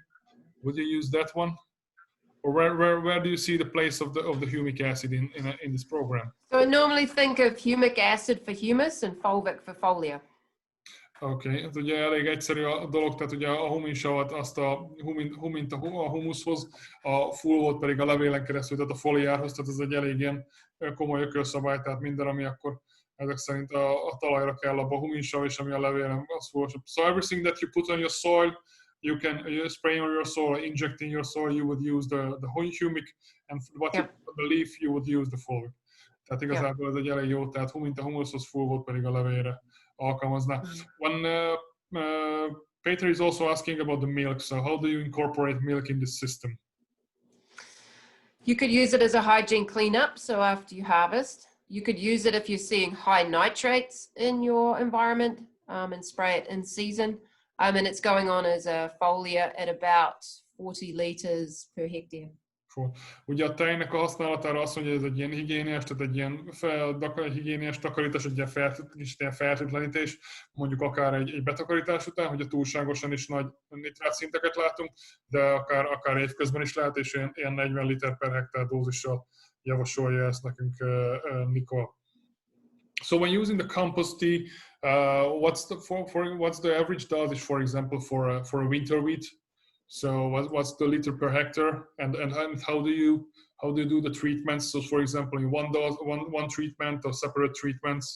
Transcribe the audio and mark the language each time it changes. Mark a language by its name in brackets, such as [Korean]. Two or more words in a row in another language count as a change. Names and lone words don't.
[English] Would you use that one? Or where do you see the place of the humic acid in this program? So I normally think of humic acid for humus and fulvic for foliar. [Hungarian] Oké, ez ugye elég egyszerű a dolog, tehát ugye a huminsavat azt a humuszhoz, a fulvot pedig a levélen keresztül, tehát a foliárhoz, tehát ez egy elég ilyen komoly ökölszabály, tehát minden, ami akkor ezek szerint a talajra kell, abba a huminsav, és ami a levélen, az fulvosabb. [English] So everything that you put on your soil, you spray on your soil, inject in your soil, you would use the humic, and what you put on the leaf, you would use the fulvic. [Hungarian] Tehát igazából ez egy elég jó, tehát humint a humuszhoz, fulvot pedig a levélre alkalmazná. [English] Peter is also asking about the milk, so how do you incorporate milk in this system? You could use it as a hygiene cleanup, so after you harvest. You could use it if you're seeing high nitrates in your environment and spray it in season. And it's going on as a foliar at about 40 liters per hectare. [Hungarian] Ugye a tejnek a használatára azt mondja, hogy ez egy ilyen higiéniás, tehát egy ilyen higiéniás takarítás, egy ilyen fertőtlenítés, mondjuk akár egy betakarítás után, hogy a túlságosan is nagy nitrátszinteket látunk, de akár évközben is lehet, és ilyen 40 liter per hektár dózissal javasolja ezt nekünk Nicole. [English] So when using the compost tea, what's the average dosage, for example, for a winter wheat? So what's the liter per hectare, and how do you do the treatments? So for example, in one treatment or separate treatments?